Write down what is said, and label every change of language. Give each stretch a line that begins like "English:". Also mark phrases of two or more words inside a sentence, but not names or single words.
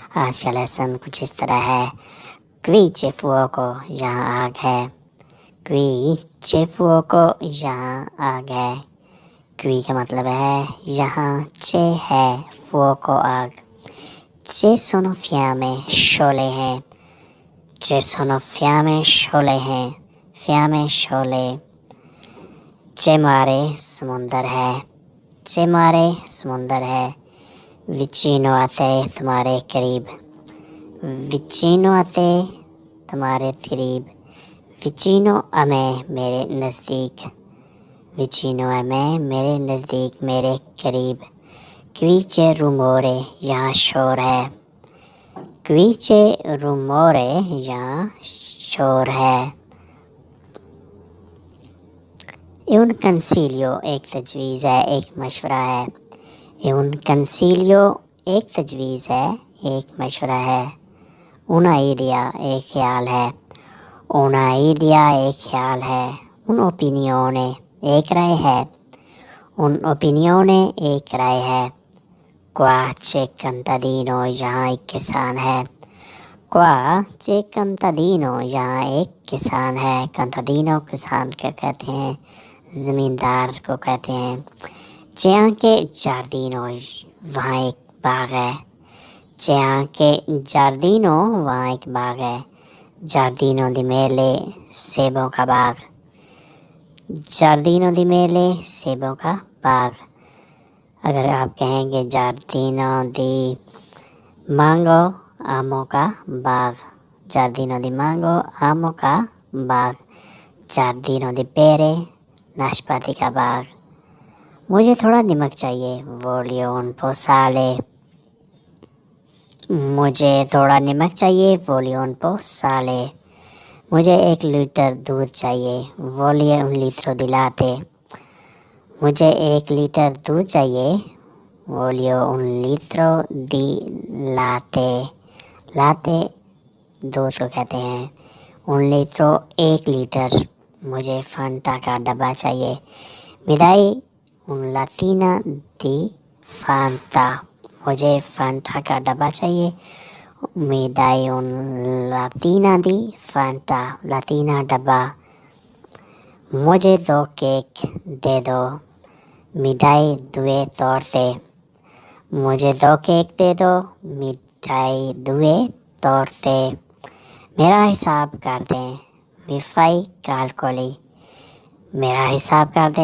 Urdu: آج کا لیسن کچھ اس طرح ہے.
Italian: Qui c'è fuoco
Urdu: یہاں آگ ہے.
Italian: Qui c'è fuoco
Urdu: یہاں آگ ہے. Qui کا مطلب ہے یہاں. C'è ہے fuoco آگ.
Italian: Ci sono fiamme
Urdu: شعلے ہیں.
Italian: Ci sono fiamme
Urdu: شعلے ہیں. Fiamme شعلے.
Italian: C'è mare
Urdu: سمندر ہے.
Italian: C'è mare
Urdu: سمندر ہے.
Italian: Vicino a te
Urdu: تمہارے قریب.
Italian: Vicino a te
Urdu: تمہارے قریب.
Italian: Vicino a me
Urdu: میرے نزدیک.
Italian: Vicino a me
Urdu: میرے نزدیک میرے قریب.
Italian: Qui c'è rumore
Urdu: یہاں شور ہے.
Italian: Qui c'è rumore
Urdu: یہاں شور ہے.
Italian: Un consiglio
Urdu: ایک تجویز ہے ایک مشورہ ہے.
Italian: Un consiglio
Urdu: ایک تجویز ہے ایک مشورہ ہے.
Italian: Una idea
Urdu: ایک خیال ہے.
Italian: Una idea
Urdu: ایک خیال ہے.
Italian: Un opinione
Urdu: ایک رائے ہے.
Italian: Un opinione
Urdu: ایک رائے ہے.
Italian: Qua c'è contadino
Urdu: یہاں ایک کسان ہے.
Italian: Qua c'è contadino
Urdu: یہاں ایک کسان ہے. Contadino کسان کو کہتے ہیں, زمیندار کو کہتے ہیں.
Italian: C'è anche giardino
Urdu: وہاں ایک باغ ہے.
Italian: C'è anche giardino
Urdu: وہاں ایک باغ ہے.
Italian: Giardino di mele
Urdu: سیبوں کا باغ.
Italian: Giardino di mele
Urdu: سیبوں کا باغ. اگر آپ کہیں گے
Italian: Giardino di mango
Urdu: آموں کا باغ.
Italian: Giardino di mango
Urdu: آموں کا باغ.
Italian: Giardino di pere
Urdu: ناشپاتی کا باغ. مجھے تھوڑا نمک چاہیے.
Italian: Voglio un po' sale.
Urdu: مجھے تھوڑا نمک چاہیے.
Italian: Voglio un po' sale.
Urdu: مجھے 1 لیٹر دودھ چاہیے.
Italian: Voglio un litro di latte.
Urdu: مجھے 1 لیٹر دودھ چاہیے.
Italian: Voglio un litro di latte.
Urdu: Latte دودھ کو کہتے ہیں.
Italian: Un litro
Urdu: 1 لیٹر. مجھے فانٹا کا ڈبہ چاہیے.
Italian: Mi dai un lattina di Fanta.
Urdu: مجھے فانٹا کا ڈبہ چاہیے.
Italian: Mi dai un lattina di Fanta.
Urdu: lattina ڈبہ. مجھے 2 کیک دے دو.
Italian: Mi dai 2 torte.
Urdu: مجھے 2 کیک دے دو.
Italian: Mi dai 2 torte.
Urdu: میرا حساب کر دیں.
Italian: Mi fai calcoli.
Urdu: میرا حساب کر دیں.